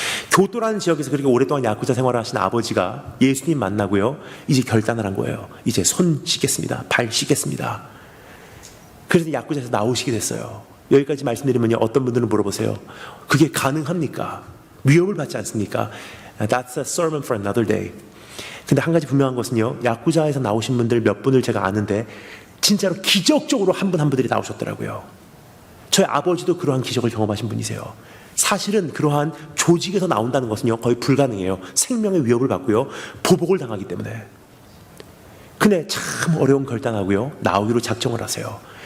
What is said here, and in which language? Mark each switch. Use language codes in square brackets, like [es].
[ko] 교토라는 지역에서 그렇게 오랫동안 야쿠자 생활을 하신 아버지가 예수님 만나고요, 이제 결단을 한 거예요. 이제 손 씻겠습니다. 발 씻겠습니다. 그래서 야쿠자에서 나오시게 됐어요. 여기까지 말씀드리면요, 어떤 분들은 물어보세요. 그게 가능합니까? 위협을 받지 않습니까? [en] That's a sermon for another day. [ko] 근데 한 가지 분명한 것은요, 야쿠자에서 나오신 분들 몇 분을 제가 아는데 진짜로 기적적으로 한 분 한 분들이 나오셨더라고요. 저희 아버지도 그러한 기적을 경험하신 분이세요. 사실은 그러한 조직에서 나온다는 것은요, 거의 불가능해요. 생명의 위협을 받고요, 보복을 당하기 때문에. 근데 참 어려운 결단하고요, 나오기로 작정을 하세요.